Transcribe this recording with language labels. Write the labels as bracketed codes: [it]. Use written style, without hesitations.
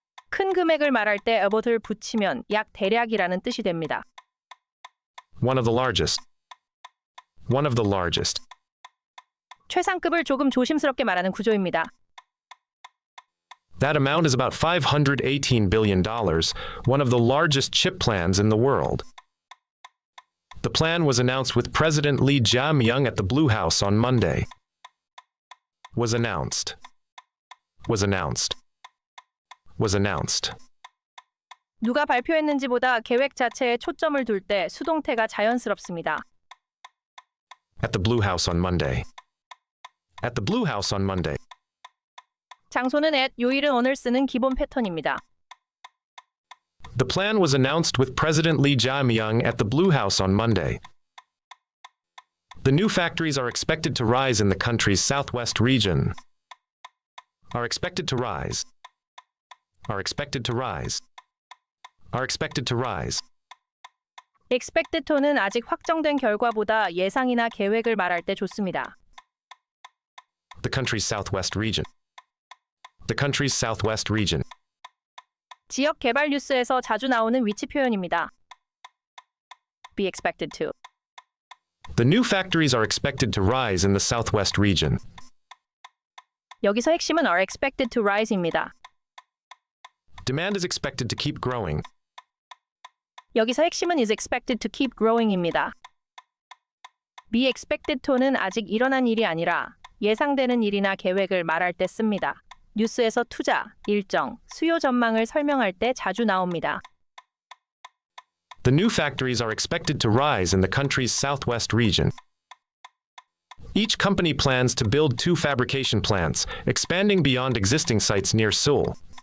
[ko] 큰 금액을 말할 때 about을 붙이면 약 대략이라는 뜻이 됩니다. [en] One of the largest. one of the largest. [ko] 최상급을 조금 조심스럽게 말하는 구조입니다. [en] That amount is about $518 billion, one of the largest chip plans in the world. The plan was announced with President Lee Jae-myung at the Blue House on Monday. Was announced. Was announced. Was announced. [ko] 누가 발표했는지보다 계획 자체에 초점을 둘 때 수동태가 자연스럽습니다. [en] At the Blue House on Monday. At the Blue House on Monday. [ko] 장소는 at, 요일은 오늘 쓰는 기본 패턴입니다. [en] The plan was announced with President Lee Jae-myung at the Blue House on Monday. The new factories are expected to rise in the country's southwest region. Are expected to rise. Are expected to rise. Are expected to rise. expected to [ko] 는 아직 확정된 결과보다 예상이나 계획을 말할 때 좋습니다. [en] The country's southwest region. The country's southwest region. [ko] 지역 개발 뉴스에서 자주 나오는 위치 표현입니다. [en] be expected to. The new factories are expected to rise in the southwest region. [ko] 여기서 핵심은 [en] are expected to rise [ko] 입니다. [en] Demand is expected to keep growing. [ko] 여기서 핵심은 [en] is expected to keep growing [ko] 입니다. [en] be expected to [ko] 는 아직 일어난 일이 아니라 예상되는 일이나 계획을 말할 때 씁니다. 뉴스에서 투자, 일정, 수요 전망을 설명할 때 자주 나옵니다. [en] The new factories are expected to rise in the country's southwest region. Each company plans to build 2 fabrication plants, expanding beyond existing sites near Seoul.